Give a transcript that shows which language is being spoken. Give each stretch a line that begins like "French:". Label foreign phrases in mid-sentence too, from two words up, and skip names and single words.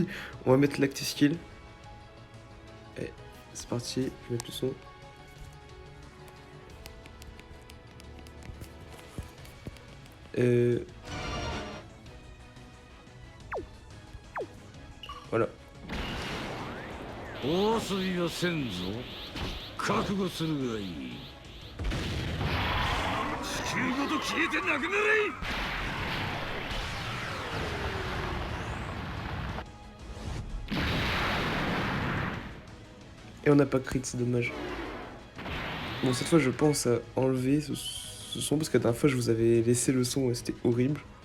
French: On va mettre l'
English: active skill.
French: Et c'est parti, je vais mettre le son. Voilà.
Japanese: 大遊びはせんぞ。覚悟するがいい。地球ごと消えてなくなれ。
French: Et on n'a pas crit, c'est dommage. Bon, cette fois, je pense à enlever ce son parce que la dernière fois, je vous avais laissé le son et c'était horrible.